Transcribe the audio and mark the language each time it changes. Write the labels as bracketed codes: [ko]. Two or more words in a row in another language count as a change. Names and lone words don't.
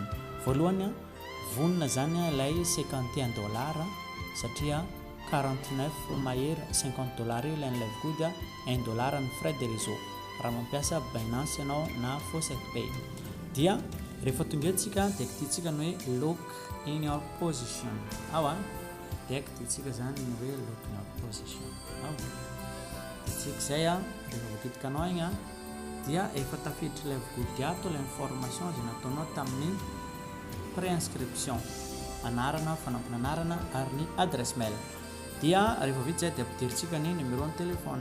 [mg] Voalohany vonona zany ilay $51 satria 49 mahery $50 ilay live good, $1 ny [fr] frais de réseau [mg] raha mampiasa Binance ianao na Faucet Pay. Dia rehefa tonga eto dia kititsika ny hoe [en] lock in your position [mg] dia kititsika zany ny hoe [en] lock in your position. [mg] Tsika zay rehefa voakitikanao igny dia efa tafiditra live good ato la information zay nataonao tamin'ny pré-inscription, anarana, fanampinanarana ary ny [fr] adresse mail. [mg] Dia rehefa vita zay dia ampidiritsika ny numéro ny téléphone.